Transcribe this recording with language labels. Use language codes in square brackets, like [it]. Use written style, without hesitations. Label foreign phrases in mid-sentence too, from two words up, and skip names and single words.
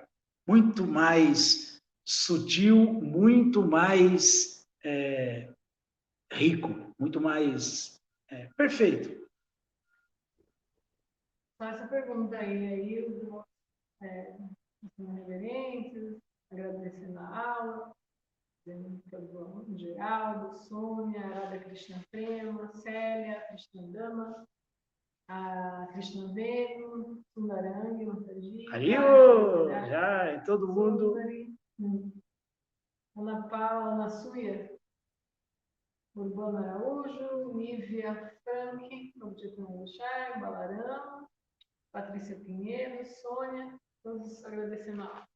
[pt] Muito mais sutil, muito mais rico, muito mais perfeito. Só essa pergunta aí eu reverências, agradecendo a aula, Geraldo, Sônia, Arada Krishna Prema, Célia, Krishnadama, a Krishna Venu, Sundarangi, Mataji, Hariô, Jai, todo mundo. Ana Paula, Ana Suya, Urbano Araújo, Nívia Frank, Objetão Chai, Balarão, Patrícia Pinheiro, Sônia, todos agradecendo a aula.